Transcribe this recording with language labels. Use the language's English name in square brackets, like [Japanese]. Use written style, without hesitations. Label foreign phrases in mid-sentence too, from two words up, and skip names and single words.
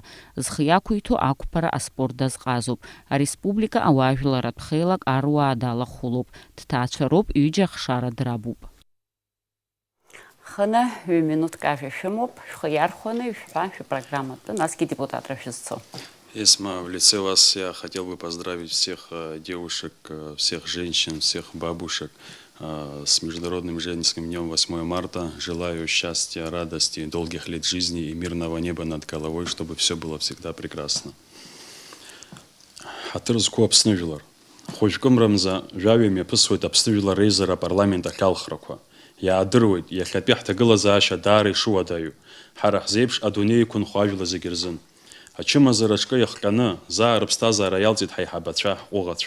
[Abkhazian] Зхы иақәиҭу ақәԥара аспорт дазҟазоуп. Ареспублика ауаажәларатә хеилак аруаа далахәылоуп. Дҭаацәароуп, ҩыџьа ахшара драбуп. Хына 2 минутк ажәа шәымоуп, шәхы иархәаны ишәҳәа шәпрограмматәы, насгьы депутатра шәызцо. [Russian] Эсма, в лице вас я хотел бы поздравить всех девушек, всех женщин, всех бабушек с Международным женским днем 8 марта. Желаю счастья, радости, долгих лет жизни и мирного неба над головой, чтобы все было всегда прекрасно. [Abkhazian] Хатырзку Аԥсныжәлар. Хәыҷкәымрамза жәаҩа мҩаԥысуеит Аԥсныжәлар реизара апарламент ахьалхрақәа. Иаадыруеит, иахьатәи ҳҭагылазаашьа даара ишуадаҩу. Ҳара ҳзеиԥш адунеи иқәынхо ажәлар зегьы рзын. Ачымазараҿкы иахҟьаны, заа рыԥсҭазаара иалҵит ҳаиҳабацәа, ҳҟәыӷацәа.